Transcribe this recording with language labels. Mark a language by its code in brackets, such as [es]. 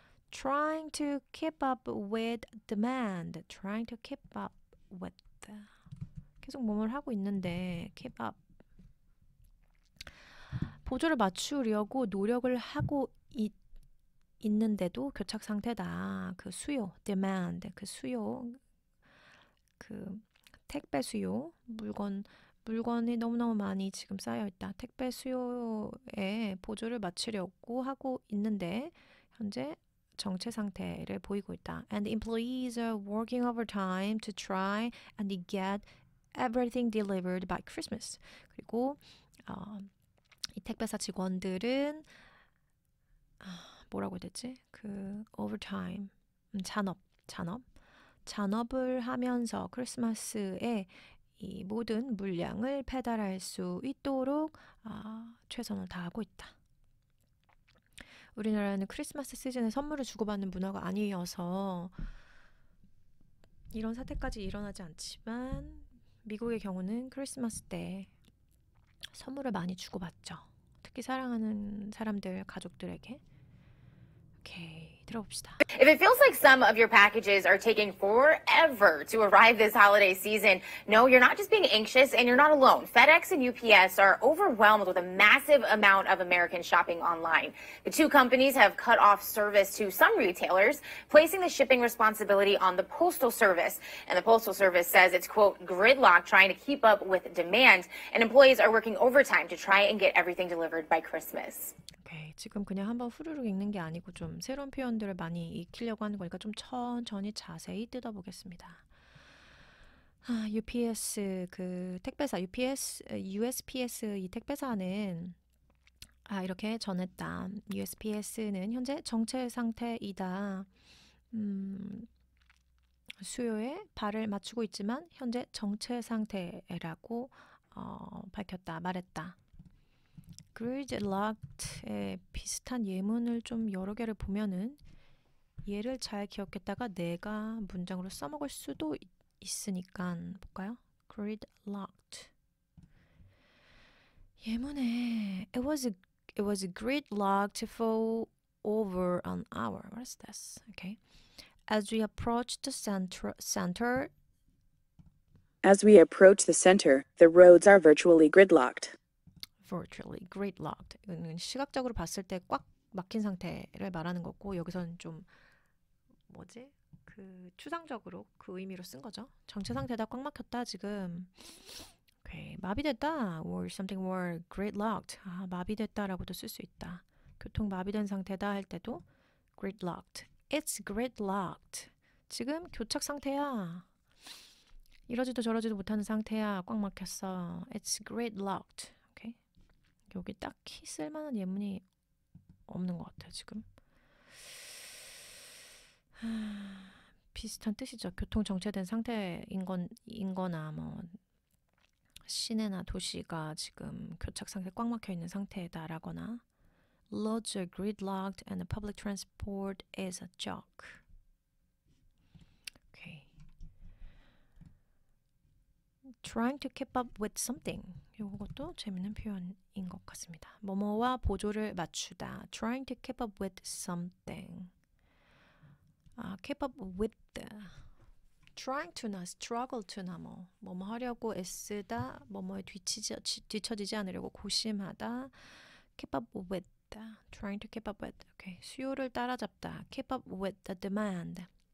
[en] Trying to keep up with demand. Trying to keep up with. [ko] 계속 뭐뭘 하고 있는데 [en] keep up. [ko] 보조를 맞추려고 노력을 하고 있는데도 교착 상태다. 그 수요, [en] demand. [ko] 그 수요, 그 택배 수요, 물건이 너무너무 많이 지금 쌓여있다. 택배 수요에 보조를 맞추려고 하고 있는데 현재 정체 상태를 보이고 있다. [en] And employees are working overtime to try and get everything delivered by Christmas. [ko] 그리고 이 택배사 직원들은 뭐라고 해야 되지? 그 overtime, 잔업을 하면서 크리스마스에 이 모든 물량을 배달할 수 있도록 최선을 다하고 있다. 우리나라는 크리스마스 시즌에 선물을 주고받는 문화가 아니어서 이런 사태까지 일어나지 않지만 미국의 경우는 크리스마스 때 선물을 많이 주고받죠. 특히 사랑하는 사람들, 가족들에게. 오케이. 들어봅시다. [en] If it feels like some of your packages are taking forever to arrive this holiday season, no, you're not just being anxious and you're not alone. FedEx and UPS are overwhelmed with a massive amount of Americans shopping online. The two companies have cut off service to some retailers, placing the shipping responsibility on the Postal Service. And the Postal Service says it's, quote, gridlock trying to keep up with demand, and employees are working overtime to try and get everything delivered by Christmas. [ko] 오케이, 지금 그냥 한번 후루룩 읽는 게 아니고 좀 새로운 표현들을 많이 익히려고 하는 거니까 좀 천천히 자세히 뜯어보겠습니다. UPS 그 택배사 USPS 이 택배사는 이렇게 전했다. USPS는 현재 정체 상태이다. 수요에 발을 맞추고 있지만 현재 정체 상태라고 밝혔다, 말했다. gridlocked에 비슷한 예문을 좀 여러 개를 보면은 얘를 잘 기억했다가 내가 문장으로 써먹을 수도 있으니까 볼까요? [en] gridlocked. [ko] 예문에 [en] it was gridlocked for over an hour. What is this? Okay. As we approached the center, the roads are virtually gridlocked. virtually gridlocked. [ko] 이거는 시각적으로 봤을 때 꽉 막힌 상태를 말하는 거고 여기서는 좀 뭐지? 그 추상적으로 그 의미로 쓴 거죠. 정체 상태다, 꽉 막혔다 지금. 오케이, 마비됐다. [en] or something were gridlocked. [ko] 마비됐다라고도 쓸 수 있다. 교통 마비된 상태다 할 때도 gridlocked. [en] It's gridlocked. [ko] 지금 교착 상태야. 이러지도 저러지도 못하는 상태야. 꽉 막혔어. [en] It's gridlocked. [ko] 오케이. 여기 딱히 쓸만한 예문이 없는 것 같아요, 지금. 비슷한 뜻이죠. 교통 정체된 상태인 거나 뭐 시내나 도시가 지금 교착 상태 꽉 막혀 있는 상태다라거나 [en] Roads are gridlocked and the public transport is a joke. Okay. Trying to keep up with something. [ko] 이것도 재밌는 표현인 것 같습니다. 뭐뭐와 보조를 맞추다. [en] Trying to keep up with something. keep up with. Trying to [ko] 나 [en] struggle to [ko] 나 뭐뭐 하려고 애쓰다. 뭐뭐에 뒤처지지 않으려고 고심하다. [en] Keep up with. Trying to keep up with. Okay. [ko] 수요를 따라잡다. [en] Keep up with the demand.